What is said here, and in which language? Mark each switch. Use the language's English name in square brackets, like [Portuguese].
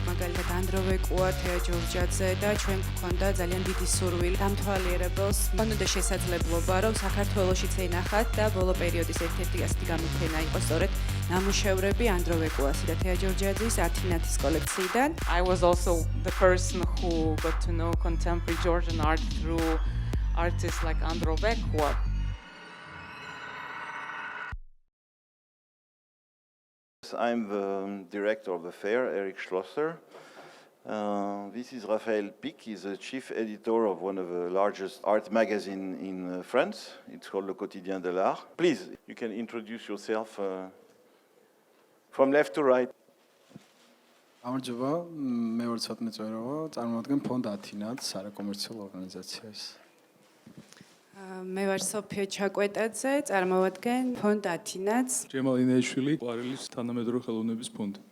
[Georgian] მაგალითად ანდროვე კუა, თეა ჯორჯაძე და ჩვენ გვქონდა ძალიან დიდი სურვილი დამთვალიერებელს მქონდა შესაძლებლობა რომ საქართველოშიც ენახათ და ბოლო პერიოდის ერთ-ერთი ასეთი გამოფენა იყო სწორედ ნამუშევრები ანდროვე კუასი და თეა ჯორჯაძის ათინათის კოლექციიდან. [English] I was also the person who got to know contemporary Georgian art through artists like Androve Kua. I'm the director of the fair, Eric Schlosser. This is Raphaël Pic. He's the chief editor of one of the largest art magazines in France. It's called Le Quotidien de l'Art. Please, you can introduce yourself from left to right. [Georgian] გამარჯობა, მე ვარ ცოტნე წეროვა, წარმოვადგენ ფონდ ათინათს, არაკომერციულ ორგანიზაციას. მე ვარ სოფია ჩაკვეტაძე, წარმოვადგენ ფონდ ათინათს. ჯემალ ინეიშვილი, ყვარელის თანამედროვე ხელოვნების ფონდი.